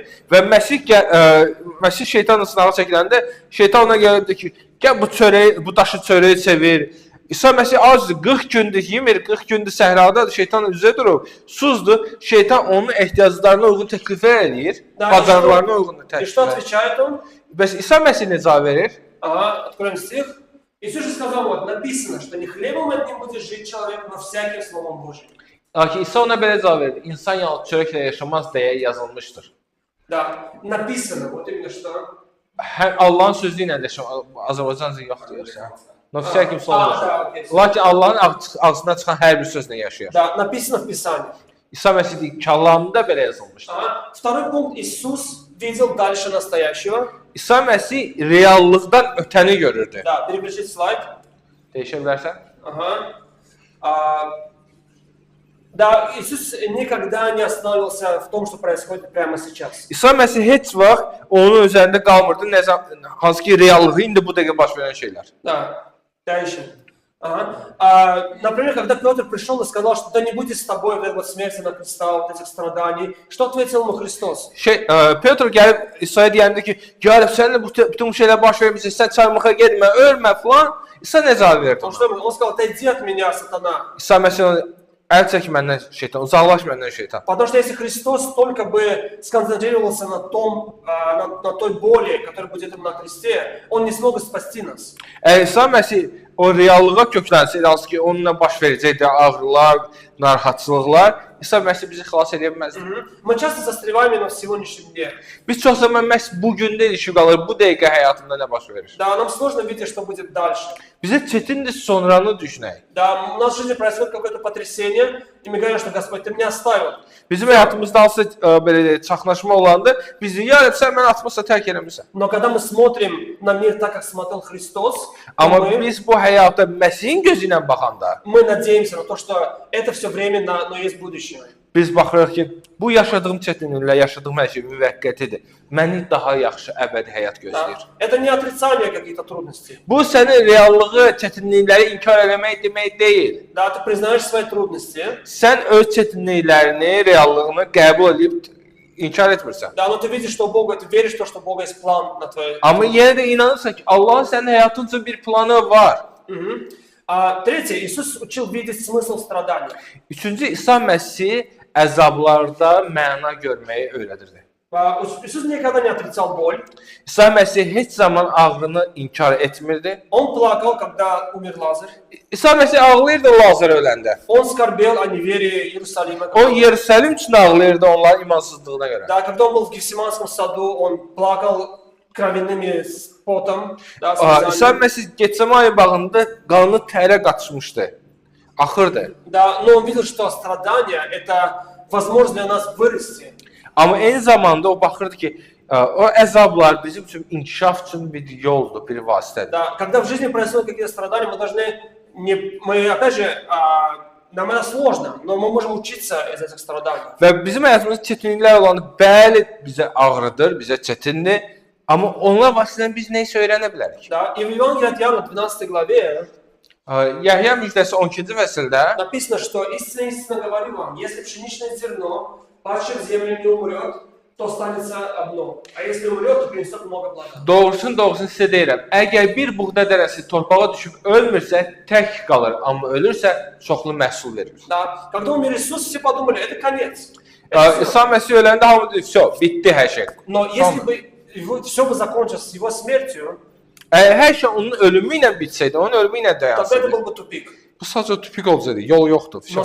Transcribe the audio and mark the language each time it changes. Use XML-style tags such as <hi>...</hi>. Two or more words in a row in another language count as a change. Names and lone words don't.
<az>Və Məsih şeytanla sınağa çəkiləndə, şeytan ona gəlirdi ki, gəl bu daşı çörəyi çevir. İsa Məsih azdır, 40 gündür yemir, 40 gündür səhradadır, şeytan üzə durub, suzdur. Şeytan onun ehtiyaclarına uyğun təkliflər edir, bacarıqlarına uyğun</az> <ru>И</ru> <az>təkliflər.</az> <ru>что отвечает он?</ru> <az>Bəs İsa Məsih nə cavab verir?</az> <ru>Ага, откроем стих. Иисус же сказал, вот, написано, что не хлебом одним будет жить человек, но всяким словом Божьим.</ru> <az>Lakin İsa ona belə cavab verir, insan yalnız çörəklə yaşamaz deyə yazılmışdır.</az> <ru>Да, написано, вот именно что.</ru> <az>Həm Allahın sözü ilə yaşamaq, Azərbaycanca yoxdur yaşa.</az> <ru>No всяким словом. окей.</ru> <az>Lakin Allahın ağzından çıxan hər bir sözlə yaşayır.</az> <ru>Да, написано в Писании.</ru> <az>İsa Məsih deyir, kəlamda belə yazılmışdır.</az> <ru>Ага. Второй пункт. Иисус видел дальше настоящего.</ru> <az>İsa Məsih reallıqdan ötəni görürdü.</az> <ru>Да, переключить слайд.</ru> <az>Değişə bilərsən?</az> <ru>Ага. Да, Иисус никогда не останавливался в том, что происходит прямо сейчас.</ru> <az>İsa Məsih heç vaxt onun üzərində qalmırdı, hansı ki reallığı indi bu dəqiqə baş verən şeylər.</az> <ru>Да, дальше. Например, когда Петр пришел и сказал, что да не будет с тобой вот этой вот смерти на креста, вот этих страданий, что ответил ему Христос?</ru> <az>Petr gəlib İsa'ya deyəndə ki, gəlib səninlə bütün şeylər baş vermişsə, sən çarmıxa getmə, ölmə falan. İsa nə cavab verdi?</az> <ru>Он сказал, отойди от меня, сатана.</ru> <az>İsa məsələn, əl çək məndən şeytan, uzaqlaş məndən şeytan.</az> <ru>Потому что если Христос только бы сконцентрировался на той боли, которая будет на кресте, Он не смог спасти нас.</ru> <az>İsa Məsih o reallığa köklənsəydi, hansı ki, onunla baş verəcəkdi ağrılar, narahatçılıqlar, İsa Məsih bizi xilas edə bilməzdi.</az> <ru>Мы часто застреваем именно в сегодняшнем дне.</ru> <az>Biz çox zaman məhz bu gündə ilişib qalır, bu dəqiqə həyatında nə baş verir.</az> <ru>Да, нам сложно видеть, что будет дальше.</ru> <az>Bizə çətindir sonranı düşünək.</az> <ru>Да, у нас в жизни происходит какое-то потрясение, и мы говорим, что Господь, Ты меня оставил.</ru> <az>Bizim həyatımızda hansısa belə deyək, çaxnaşma olanda bizi ya sən məni atmasa tərk eləmirsən.</az> <ru>Но когда мы смотрим на мир так, как смотрел Христос,</ru> <az>Amma biz bu həyata Məsihin gözü ilə baxanda,</az> <ru>мы надеемся на то, что это все временно, но есть будущее.</ru> <az>biz baxırıq ki, bu yaşadığım çətinliklə yaşadığım hər şey müvəqqətidir. Məni daha yaxşı əbədi həyat gözləyir.</az> <ru>Да. Это не отрицание каких-то трудностей.</ru> <az>Bu sənin reallığı, çətinlikləri inkar eləmək demək deyil.</az> <ru>Да, ты признаешь свои трудности.</ru> <az>Sən öz çətinliklərini, reallığını qəbul edib inkar etmirsən.</az> <ru>Да, но ты видишь, что у Бога, ты веришь в то, что у Бога есть план на твоей.</ru> <az>Amma yenə də inanırsan ki, Allahın sənin həyatın üçün bir planı var.</az> <ru>Третье, Иисус учил видеть смысл страданий.</ru> <az>Üçüncü, İsa Məsih əzablarda məna görməyi öyrədirdi.</az> <ru>Иисус никогда не отрицал боль.</ru> <az>İsa Məsih heç zaman ağrını inkar etmirdi.</az> <ru>Он плакал, когда умер Лазарь.</ru> <az>İsa Məsih ağlayırdı Lazar öləndə.</az> <ru>Он скорбел о неверии Иерусалима.</ru> <az>O Yerusəlim üçün ağlayırdı onların imansızlığına görə.</az> <ru>Да, когда он был в Гефсиманском саду, он плакал кровяными потом. Да, слезами.</ru> <az>İsa Məsih Getsemani bağında qanı tərə qaçmışdı. Axırdı.</az> <ru>Да, но он видел, что страдания – это возможность для нас вырасти.</ru> <az>Amma eyni zamanda o baxırdı ki, o əzablar bizim üçün inkişaf üçün bir yoldur, bir vasitədir.</az> <ru>Да, когда в жизни происходят какие-то страдания, мы должны, мы опять же, нам это сложно, но мы можем учиться из этих страданий.</ru> <az>Və bizim həyatımızda çətinliklər olanda bəli bizə ağrıdır, bizə çətindir, amma onlar vasitəsilə biz nə isə öyrənə bilərik.</az> <ru>Да, и в Евангелии от Иоанна, 12 главе,</ru> <az>Yəhya müjdəsi 12-ci fəsildə</az> <ru>написано, что истинно говорю вам, если пшеничное зерно, падшее в землю, не умрет, то останется одно, а если умрет, то принесет много плода.</ru> <az>doğrusunu sizə deyirəm. Əgər bir buğda dərəsi torpağa düşüb ölmürsə, tək qalır, amma ölürsə çoxlu məhsul verir.</az> <ru>Да, когда умер Иисус, все подумали, это конец.</ru> <az>İsa Məsih öləndə hamı deyir, "Vəsə, bitdi hər şey."</az> <ru>Но если бы все бы закончилось с его смертью,</ru> <az>Hər şey onun ölümü ilə bitsəydi, onun ölümü ilə</az> <ru>тогда это</ru> <az>dayansaydı.</az> <ru>был бы tupik.</ru> <az>Bu sadəcə tupik olsaydı, yol yoxdur,</az> <ru>Но</ru>